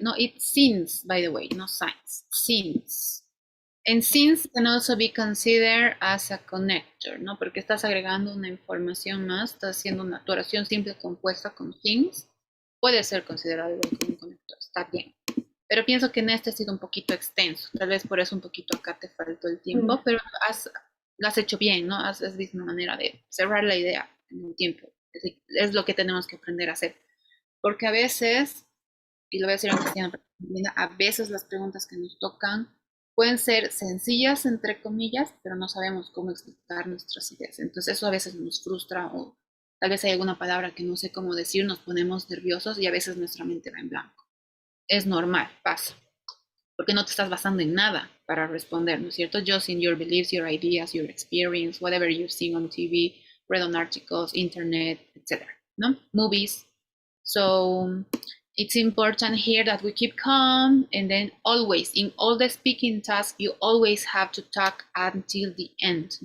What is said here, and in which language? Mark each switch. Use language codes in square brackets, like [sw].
[en] No, it seems, by the way, no science. Seems. And since can also be considered as a connector, [es] ¿no? Porque estás agregando una información más, estás haciendo una tu oración simple compuesta con things, puede ser considerado como un conector, está bien. Pero pienso que en este ha sido un poquito extenso, tal vez por eso un poquito acá te faltó el tiempo, pero lo has hecho bien, ¿no? Has visto una manera de cerrar la idea en un tiempo. Es lo que tenemos que aprender a hacer. Porque a veces, y lo voy a decir en castellano, a veces las preguntas que nos tocan pueden ser sencillas, entre comillas, pero no sabemos cómo explicar nuestras ideas. Entonces eso a veces nos frustra o tal vez hay alguna palabra que no sé cómo decir, nos ponemos nerviosos y a veces nuestra mente va en blanco. Es normal, pasa. Porque no te estás basando en nada para responder, ¿no es cierto? [en] Just in your beliefs, your ideas, your experience, whatever you've seen on TV, read on articles, internet, etc. [es] ¿No? [en] Movies. So it's important here that we keep calm, and then always, in all the speaking tasks, you always have to talk until the end.